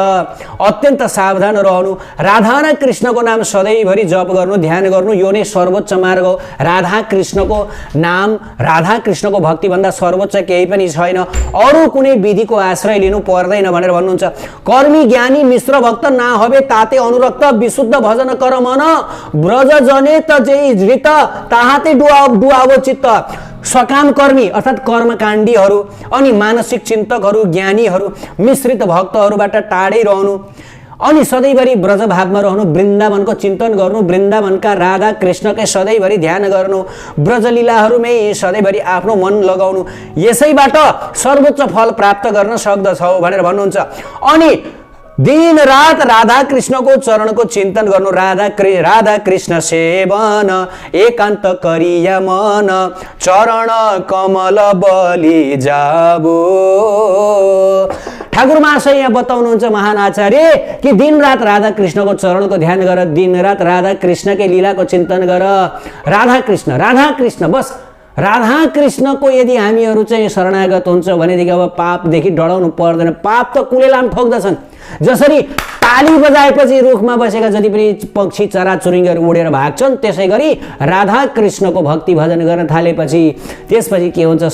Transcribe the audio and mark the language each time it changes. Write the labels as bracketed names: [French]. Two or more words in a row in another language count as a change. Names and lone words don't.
[Nepali] अत्यन्त सावधान रहनु। राधा र कृष्णको नाम सधैँभरि जप गर्नु, ध्यान गर्नु, यो नै सर्वोच्च मार्ग हो। राधा कृष्णको नाम, राधा कृष्णको भक्तिभन्दा सर्वोच्च केही पनि छैन। अरू कुनै विधिको आश्रय लिनु पर्दैन भनेर भन्नुहुन्छ। [Bangla] কর্মী জ্ঞানী মিশ্র ভক্ত নাহবে তাতে অনুরক্ত বিশুদ্ধ ভজন কর মন ব্রজ জনে ত জৈ ধৃত তাহাতে ডুআবো চিত্ত। [Nepali] सकाम कर्मी अर्थात् कर्मकाण्डीहरू अनि मानसिक चिन्तकहरू, ज्ञानीहरू, मिश्रित भक्तहरूबाट टाढै रहनु अनि सधैँभरि ब्रजभावमा रहनु। वृन्दावनको चिन्तन गर्नु, वृन्दावनका राधा कृष्णकै सधैँभरि ध्यान गर्नु, ब्रजलीलाहरूमै सधैँभरि आफ्नो मन लगाउनु। यसैबाट सर्वोच्च फल प्राप्त गर्न सक्दछौ भनेर भन्नुहुन्छ। अनि दिन रात राधा कृष्णको चरणको चिन्तन गर्नु। [Bangla] রাধা কৃষ্ণ সেবন একান্ত করিয়া মন চরণ কমল বলি যাবো। [Nepali] ठाकुर महाशय यहाँ बताउनुहुन्छ महान आचार्य कि दिन रात राधा कृष्णको चरणको ध्यान गर, दिन रात राधा कृष्णकै लीलाको चिन्तन गर। राधा कृष्ण बस। राधा कृष्णको यदि हामीहरू चाहिँ शरणागत हुन्छ भनेदेखि अब पापदेखि डराउनु पर्दैन। पाप त कुलेलाम ठोक्दछन्। जसरी ताली बजाएपछि रुखमा बसेका जति पनि पक्षी चराचुरुङ्गीहरू उडेर भाग्छन्, त्यसै गरी राधा कृष्णको भक्ति भजन गर्न थालेपछि त्यसपछि के हुन्छ?